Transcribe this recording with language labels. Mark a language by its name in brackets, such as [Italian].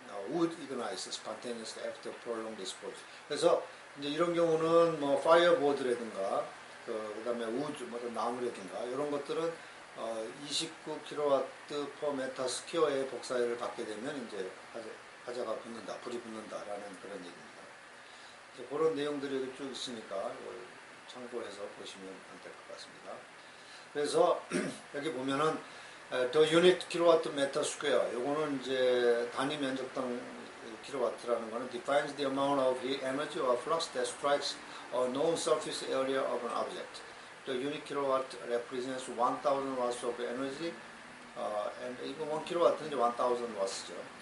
[English] Wood ignites spontaneously after prolonged exposure. [Korean] 그래서 이제 이런 경우는 fireboard라든가 그다음에 wood 나무라든가 이런 것들은 29kW per meter square의 복사열을 받게 되면 이제 화재가 붙는다, 불이 붙는다라는 그런 얘기입니다. 그런 내용들이 여기 쭉 있으니까 참고해서 보시면 될 것 같습니다. 그래서 여기 보면은 [English] the unit kilowatt meter square [Korean] 요거는 이제 단위 면적당 킬로와트라는 거는 [English] defines the amount of heat energy or flux that strikes a known surface area of an object. The unit kilowatt represents 1000 watts of energy and [Korean] 이거 1kW는 이제 1000 watts죠.